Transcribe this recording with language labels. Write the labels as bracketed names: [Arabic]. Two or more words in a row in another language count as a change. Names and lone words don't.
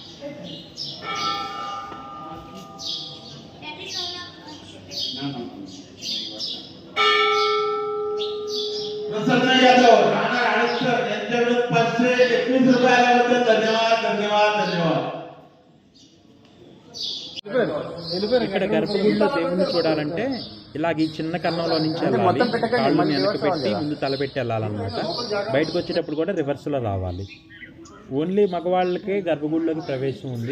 [Marathi] प्रसन्न यादव राहणार आळसकर यांच्याकडून 521 रुपयाबद्दल धन्यवाद धन्यवाद धन्यवाद. [Telugu] ఇక్కడ గర్భగుడిలో దేవుణ్ణి చూడాలంటే ఇలాగ ఈ చిన్న కన్నంలో నుంచి వెళ్ళాలి. కాళ్ళు వెనక పెట్టి ముందు తలపెట్టి వెళ్ళాలన్నమాట. బయటకు వచ్చేటప్పుడు కూడా రివర్స్లో రావాలి. ఓన్లీ మగవాళ్ళకే గర్భగుడిలోకి ప్రవేశం ఉంది.